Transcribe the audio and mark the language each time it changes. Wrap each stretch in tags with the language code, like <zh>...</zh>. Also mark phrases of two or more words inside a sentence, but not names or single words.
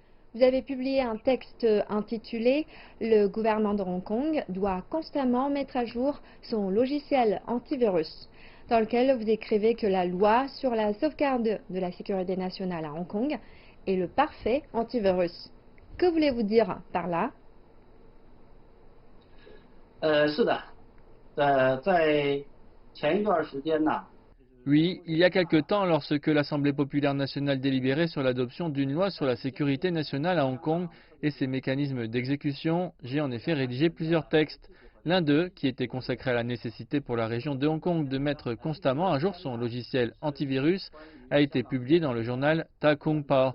<fr>Vous avez publié un texte intitulé «Le gouvernement de Hong Kong doit constamment mettre à jour son logiciel antivirus», dans lequel vous écrivez que la loi sur la sauvegarde de la sécurité nationale à Hong Kong est le parfait antivirus. Que voulez-vous dire par là?</fr> <zh>是的，在前一段时间呢，</zh> <fr>Oui, il y a quelque temps, lorsque l'Assemblée populaire nationale délibérait sur l'adoption d'une loi sur la sécurité nationale à Hong Kong et ses mécanismes d'exécution, j'ai en effet rédigé plusieurs textes. L'un d'eux, qui était consacré à la nécessité pour la région de Hong Kong de mettre constamment à jour son logiciel antivirus, a été publié dans le journal Ta Kung Pao.</fr>